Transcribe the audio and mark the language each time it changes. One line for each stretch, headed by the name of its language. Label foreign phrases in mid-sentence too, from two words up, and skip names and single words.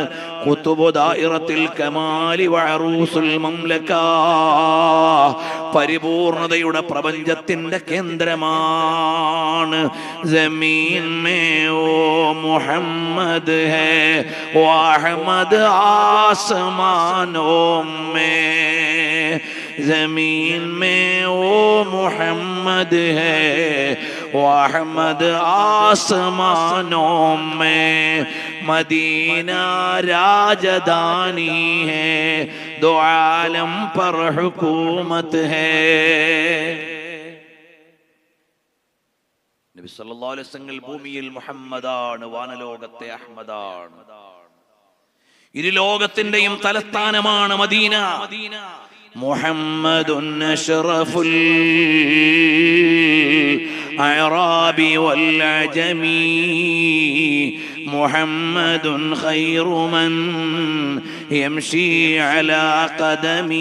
Arabic: قطب دائرة الكمال وعروس المملكة,
Malayalam: പരിപൂർണതയുടെ പ്രപഞ്ചത്തിന്റെ കേന്ദ്രമാണ്.
Urdu: زمیں میں وہ محمد ہے و احمد آسمانوں میں, زمیں میں وہ محمد ہے احمد آسمانوں میں مدینہ راجدھانی ہے، دو عالم پر حکومت ہے.
Malayalam: നബി
Arabic: صلى الله عليه وسلم
Malayalam: ഭൂമിയിൽ മുഹമ്മദാണ്, വാനലോകത്തെ അഹ്മദാണ്. ഇരു ലോകത്തിന്റെയും തലസ്ഥാനമാണ് മദീന.
Arabic: محمد أشرف الأعراب والعجم، محمد خير من يمشي على قدم.